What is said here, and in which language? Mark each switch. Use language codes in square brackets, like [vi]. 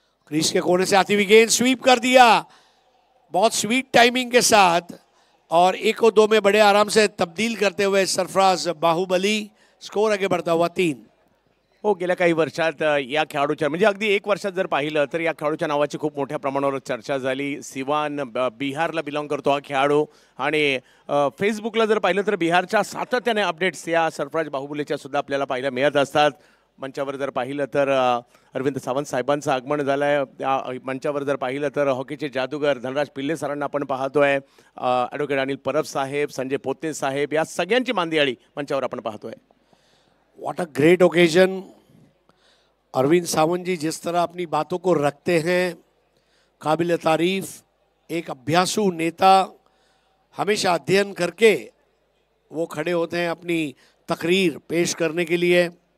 [hi] Crease के कोने से आती हुई गेंद स्वीप कर दिया बहुत स्वीट टाइमिंग के साथ, और 1 और 2 में बड़े आराम से तब्दील करते हुए सरफराज बाहुबली. स्कोर आगे बढ़ता हुआ 3. [mr] हो, गेल्या काही वर्षात या खेळाडूच्या म्हणजे अगदी 1 वर्षात जर पाहिलं तर या खेळाडूच्या नावाची खूप मोठ्या प्रमाणावर चर्चा झाली. सिवान, बिहारला बिलॉंग करतो हा खेळाडू, आणि फेसबुकला जर पाहिलं तर बिहारच्या सातत्याने अपडेट्स या सरफराज बाहुबलीच्या सुद्धा आपल्याला पाहायला मिळत असतात. मंचावर जर पाहिलं तर अरविंद सावंत साहेबांचं आगमन झालं आहे. त्या मंचावर जर पाहिलं तर हॉकीचे जादूगर धनराज पिल्ले सरांना आपण पाहतोय. ॲडव्होकेट अनिल परब साहेब, संजय पोते साहेब, या सगळ्यांची मांदियाळी मंचावर आपण पाहतोय. [en] What a great occasion. [hi] Arvind Sawant जी जिस तरह अपनी बातों को रखते हैं, काबिल तारीफ. एक अभ्यासु नेता, हमेशा अध्ययन करके वो खड़े होते हैं अपनी तकरीर पेश करने के लिए.